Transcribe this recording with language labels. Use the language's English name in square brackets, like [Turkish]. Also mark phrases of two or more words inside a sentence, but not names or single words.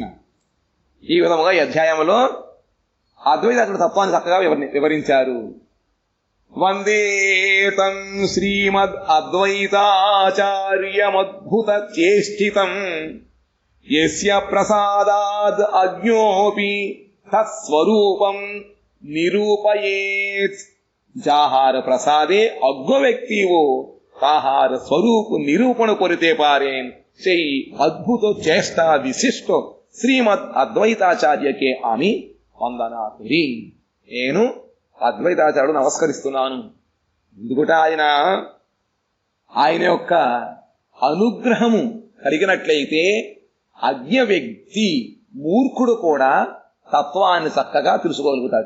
[Telugu] ఈ విధముగా ఈ అధ్యాయంలో అద్వైతాత్మ తత్వాన్ని చక్కగా వివరించారు. [Sanskrit] వందేతం శ్రీమద్ అద్వైతాచార్యమద్భుత చేష్టితం యస్య ప్రసాదాద్ అజ్ఞోపి తత్స్వరూపం నిరూపయేత్. [Bangla] যাহার প্রসাদে অজ্ঞ ব্যক্তিও তাহার স্বরূপ নিরূপণ করিতে পারেন, সেই অদ্ভুত চেষ্টা বিশিষ্ট শ্রীমদ্ অদ্বৈতাচার্যকে আমি বন্দনা করি. [Telugu] నేను అద్వైతాచార్యుడు నమస్కరిస్తున్నాను. ఎందుకంటే ఆయన యొక్క అనుగ్రహము కలిగినట్లయితే అజ్ఞ వ్యక్తి మూర్ఖుడు కూడా తత్వాన్ని చక్కగా తెలుసుకోగలుగుతాడట.